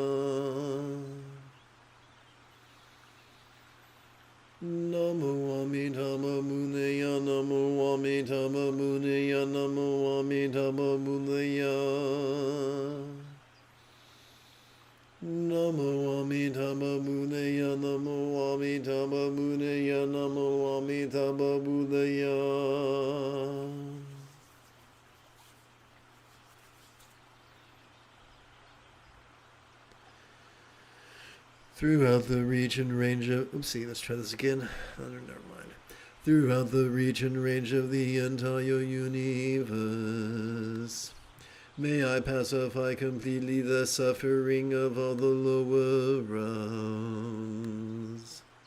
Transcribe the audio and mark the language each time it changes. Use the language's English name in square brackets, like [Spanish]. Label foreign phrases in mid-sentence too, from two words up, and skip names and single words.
[Sanskrit] Namo Amitabha Munaya, Namo Amitabha Munaya, Namo Amitabha Munaya. Namo Amitabha Munaya, Namo Amitabha Munaya, Namo Amitabha Munaya. [English] Throughout the reach and range of, oopsie, let's try this again. Oh, never mind. Throughout the reach and range of the entire universe, may I pacify completely the suffering of all the lower realms.